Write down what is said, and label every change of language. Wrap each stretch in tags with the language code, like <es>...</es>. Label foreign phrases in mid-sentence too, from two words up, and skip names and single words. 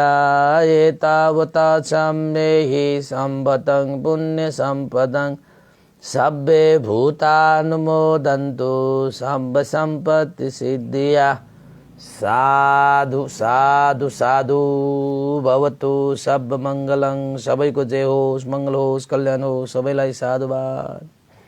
<pi>एतावता चम्मेहि सम्भतं पुण्य सम्पदं सब्बे भूतानुमोदन्तु सम्भ सम्पत्ति सिद्धिया। साधु साधु साधु भवतु सब मङ्गलङ।</pi> <ne>सबैको जय होस्, मङ्गल होस्, कल्याण होस्, सबैलाई साधुवाद।</ne>